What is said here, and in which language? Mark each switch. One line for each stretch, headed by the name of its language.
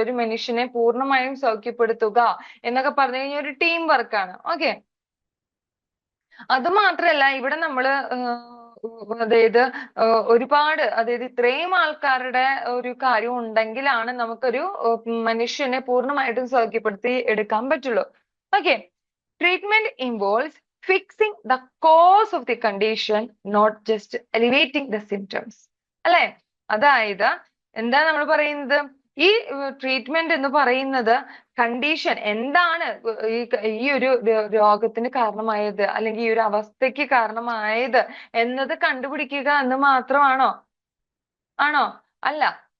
Malayalam: ഒരു മനുഷ്യനെ പൂർണ്ണമായും സൗഖ്യപ്പെടുത്തുക എന്നൊക്കെ പറഞ്ഞു കഴിഞ്ഞാൽ ഒരു ടീം വർക്കാണ്. ഓക്കെ. അത് മാത്രല്ല, ഇവിടെ നമ്മള് അതായത് അതായത് ഇത്രയും ആൾക്കാരുടെ ഒരു കാര്യം ഉണ്ടെങ്കിലാണ് നമുക്കൊരു മനുഷ്യനെ പൂർണ്ണമായിട്ടും സൗഖ്യപ്പെടുത്തി എടുക്കാൻ പറ്റുള്ളൂ. Okay.
English: Treatment involves fixing the cause of the condition, not just alleviating the symptoms.
Malayalam: അല്ലെ? അതായത് എന്താ നമ്മൾ പറയുന്നത്? ഈ ട്രീറ്റ്മെന്റ് എന്ന് പറയുന്നത് കണ്ടീഷൻ എന്താണ് ഈ ഒരു രോഗത്തിന് കാരണമായത്, അല്ലെങ്കിൽ ഈ ഒരു അവസ്ഥയ്ക്ക് കാരണമായത് എന്നത് കണ്ടുപിടിക്കുക എന്ന് മാത്രമാണോ? ആണോ? അല്ല.